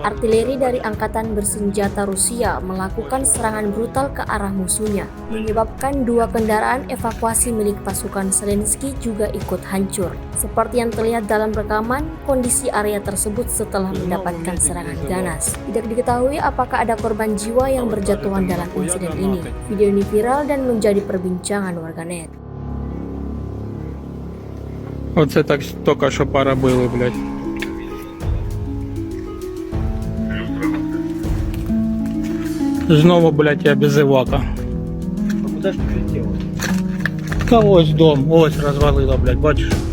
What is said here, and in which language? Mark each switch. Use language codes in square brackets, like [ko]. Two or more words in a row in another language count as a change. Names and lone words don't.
[id] Artileri dari angkatan bersenjata Rusia melakukan serangan brutal ke arah musuhnya, menyebabkan dua kendaraan evakuasi milik pasukan Zelensky juga ikut hancur. Seperti yang terlihat dalam rekaman, kondisi area tersebut setelah mendapatkan serangan ganas. Tidak diketahui apakah ada korban jiwa yang berjatuhan dalam insiden ini. Video ini viral dan menjadi perbincangan warganet. [uk] Оце так тільки що поробили, блядь. Знову, блядь, я без івака. [ru] А куда ж ты летел? [uk] Та ось дом, ось розвалило, блядь, бачиш?